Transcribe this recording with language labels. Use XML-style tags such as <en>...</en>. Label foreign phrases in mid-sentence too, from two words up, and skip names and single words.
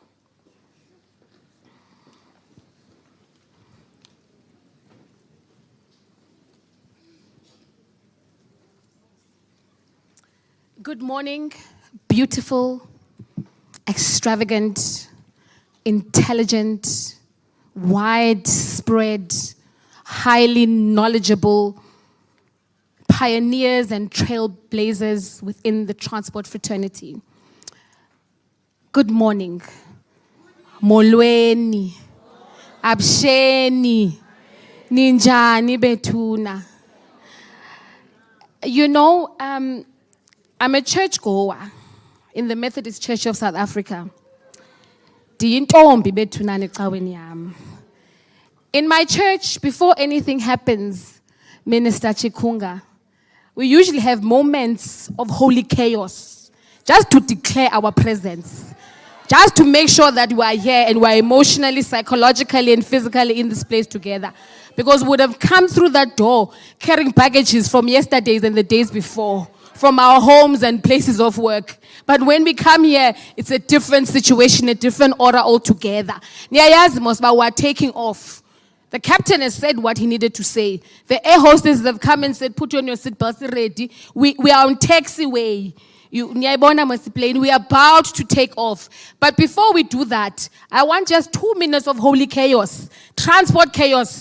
<en>Good morning, beautiful, extravagant, intelligent, widespread, highly knowledgeable pioneers and trailblazers within the transport fraternity. Good morning.</en> <xh>Molweni. Absheni. Ninjani betuna.</xh> <en>You know, I'm a churchgoer in the Methodist Church of South Africa.</en> <xh>Diyintombi bethuna necaweni yam.</xh> <en>In my church, before anything happens, Minister Chikunga, we usually have moments of holy chaos, just to declare our presence, just to make sure that we are here and we're emotionally, psychologically, and physically in this place together. Because we would have come through that door carrying baggages from yesterdays and the days before, from our homes and places of work. But when we come here, it's a different situation, a different order altogether.</en> <xh>Niyayazi mos ba</xh> <en>we are taking off. The captain has said what he needed to say. The air hostesses have come and said, put on your seatbelts ready. We are on taxiway. We are about to take off. But before we do that, I want just 2 minutes of holy chaos, transport chaos.</en>